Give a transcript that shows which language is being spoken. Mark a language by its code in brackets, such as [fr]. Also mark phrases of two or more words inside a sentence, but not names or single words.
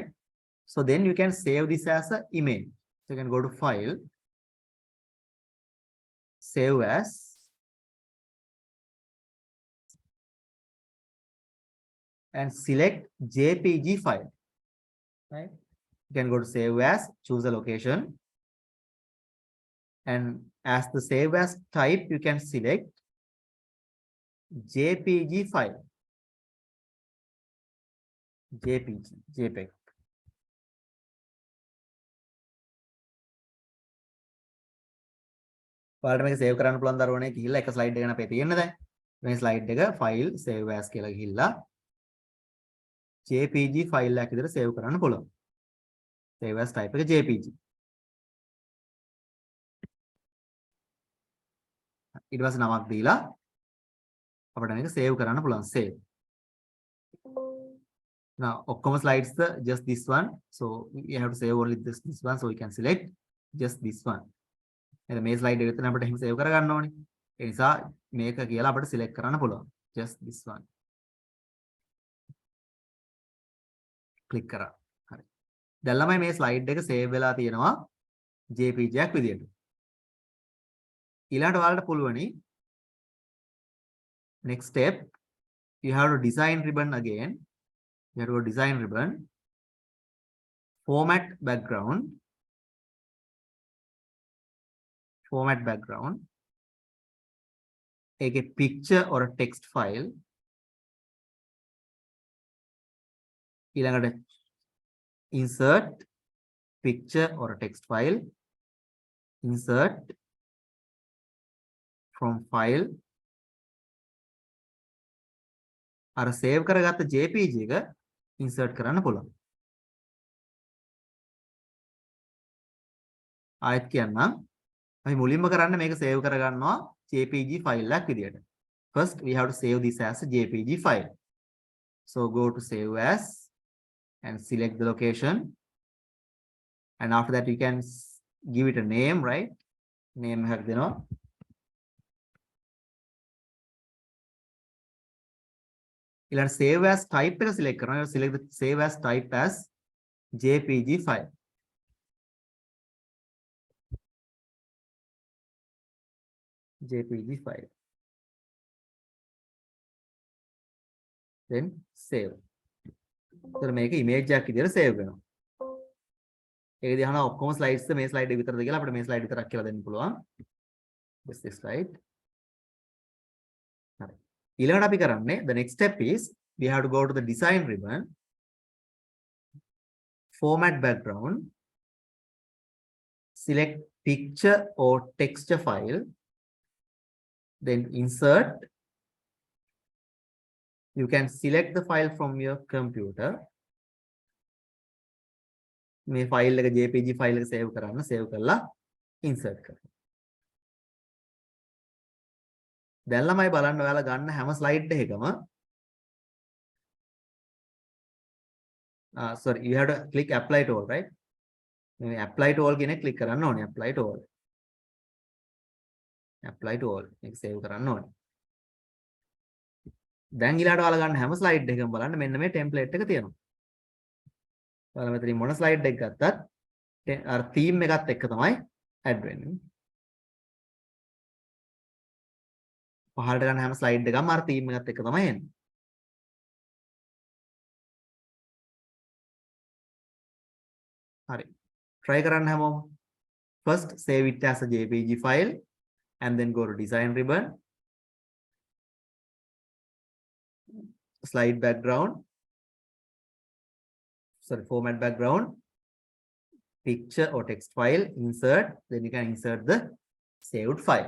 [en] So then you can save this as an image. So you can go to File, Save As, and select JPG file, right? You can go to Save As, choose the location, and as the Save As type, you can select JPG file, JPEG. [si] ඔයාලට මේක save කරන්න පුළුවන් දරුවනේ ගිහිල්ලා එක slide එක ගැන අපේ තියෙන්න දැන්. මේ slide එක [en] file save as [si] කියලා ගිහිල්ලා JPG file එකක් විදිහට save කරන්න පුළුවන්. [en] Save as type [si] එක JPG. ඊට පස්සේ නමක් දීලා අපිට මේක save කරන්න පුළුවන්. Save. [en] Now ඔක්කොම slides just this one. So you have to save only this one. So we can select just this one. [si] එතන මේ slide එක විතර අපිට එහෙම save කරගන්න ඕනේ. ඒ නිසා මේක කියලා අපිට select කරන්න පුළුවන්. [en] Just this one. [si] click කරා. හරි. දැන් ළමයි මේ slide එක save වෙලා තියෙනවා JPG එකක් විදියට. ඊළඟට ඔයාලට පුළුවනි [en] next step you have to design ribbon again. You have to go design ribbon, format background, a picture or a text file. ඊළඟට insert picture or a text file, insert from file. [si] අර save කරගත්ත JPG එක insert කරන්න පුළුවන්. ආයෙත් කියන්නම් අපි මුලින්ම කරන්න මේක save කරගන්නවා JPG file එකක් විදියට. [en] First we have to save this as a JPG file. So go to Save As and select the location, and after that you can give it a name, right? [si] Name එකක් දෙනවා. ඊළඟ [en] Save As type [si] එක select කරනවා. [en] Select the Save As type as JPG file. JPG file. Then save. [si] එතන මේක image එකක් විදියට save වෙනවා. ඒක දිහා ඔක්කොම slides මේ slide එක විතරද කියලා අපිට මේ slide විතරක් කියලා දෙන්න පුළුවන්. [en] This slide. හරි. [si] ඊළඟට අපි කරන්නේ [en] the next step is we have to go to the design ribbon, format background, select picture or texture file, then insert. You can select the file from your computer. [si] මේ file එක JPG file එක save කරන්න, save කරලා insert කරන්න. දැන් ළමයි බලන්න ඔයාලා ගන්න හැම slide එකකම [en] sorry, you have to click apply to all, right? [si] මේ [en] apply to all [si] කියන එක click කරන්න ඕනේ. [en] apply to all. apply to all [si] මේක save කරන්න ඕනේ. දැන් ඊළඟට ඔයාලා ගන්න හැම slide එකකම බලන්න මෙන්න මේ template එක තියෙනවා. ඔයාලා මෙතනින් මොන ස්ලයිඩ් එක ගත්තත් අර theme එකත් එක්ක තමයි add වෙන්නේ. පහළට ගන්න හැම ස්ලයිඩ් එකක්ම අර theme එකත් එක්ක තමයි එන්නේ. හරි. try කරන්න හැමෝම. [en] First save it as a JPG file and then go to design ribbon, slide background, sorry, format background, picture or text file, insert, then you can insert the saved file.